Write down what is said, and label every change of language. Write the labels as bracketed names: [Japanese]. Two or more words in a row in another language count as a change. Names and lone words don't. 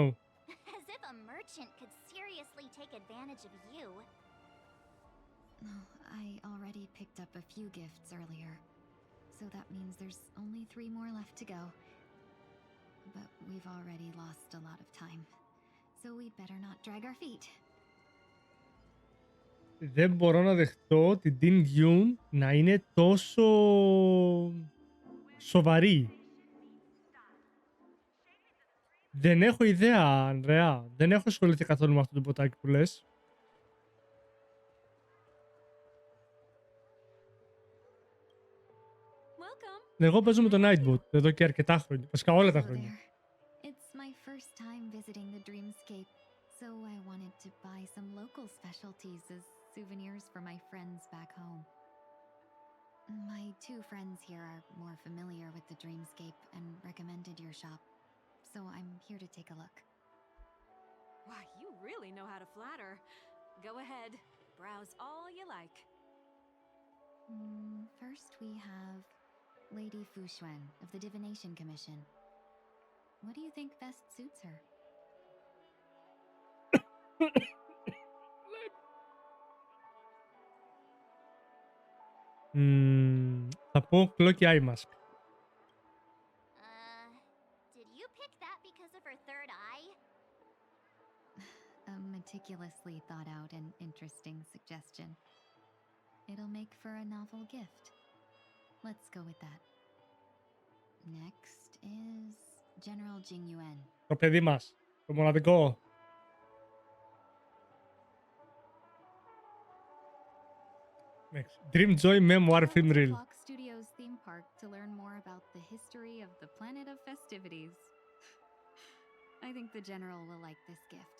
[English] As if a merchant could seriously take advantage of you. Oh, I already picked up a few gifts earlier. So that means there's only 3 more left to go. But we've already lost a lot of time. So we'd better not drag our feet. [Greek] Δεν μπορώ να δεχτώ την Tin Yun να είναι τόσο σοβαρή. Δεν έχω ιδέα, Ανδρέα. Δεν έχω ασχοληθεί καθόλου με αυτό το ποτάκι που λες. Εγώ παίζω με το Nightbot εδώ και αρκετά χρόνια. Βασικά όλα τα [English] Hello [Greek] χρόνια. [English] there. It's my first time visiting the Dreamscape, so I wanted to buy some local specialties as souvenirs for my friends back home. My two friends here are more familiar with the Dreamscape and recommended your shop, so I'm here to take a look. Wow, you really know how to flatter. Go ahead, browse all you like. First we have Lady Fu Xuan of the Divination Commission. What do you think best suits her? [Greek] Θα πω Cloaky Eye Mask. [English] Did you pick that because of her third eye? A meticulously thought out and interesting suggestion. It'll make for a novel gift. Let's go with that. Next is General Jing Yuan. [Greek] Το παιδί μας. Το μοναδικό. [English] Next. Dream Joy Memoir Travel Film to Reel. Clock Studios theme park to learn more about the history of the planet of festivities. I think the general will like this gift.